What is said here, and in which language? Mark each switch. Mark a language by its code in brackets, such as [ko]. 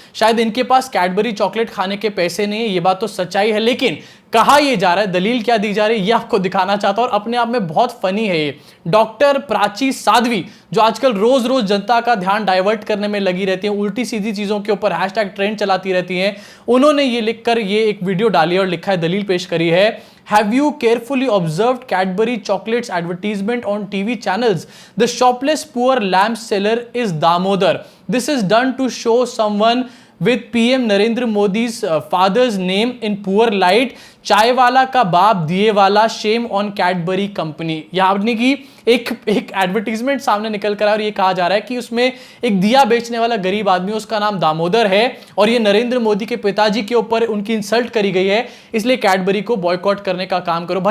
[hi] शायद इनके पास Cadbury chocolate खाने के पैसे नहीं है, ये बात तो सच्चाई है, लेकिन कहा यह जा रहा है, दलील क्या दी जा रही है ये आपको दिखाना चाहता हूं। और अपने आप में बहुत फनी है ये। डॉक्टर प्राची साध्वी जो आजकल रोज रोज जनता का ध्यान डाइवर्ट करने में लगी रहती है, उल्टी सीधी चीजों के ऊपर हैशटैग ट्रेंड चलाती रहती हैं, उन्होंने ये लिखकर ये एक वीडियो डाली और लिखा है, दलील पेश करी है। [en] Have you carefully observed Cadbury chocolates advertisement on TV channels? The shopless poor lamb seller is Damodar. This is done to show someone with PM Narendra Modi's father's name in poor light. [hi] चाय वाला का बाप दिए वाला, [en] Shame on Cadbury company. [hi] यानी कि एक advertisement सामने निकल कर आया और ये कहा जा रहा है कि उसमें एक दिया बेचने वाला गरीब आदमी, उसका नाम दामोदर है और ये नरेंद्र मोदी के पिताजी के ऊपर उनकी इंसल्ट करी गई है, इसलिए कैडबरी को बॉयकॉट करने का काम करो।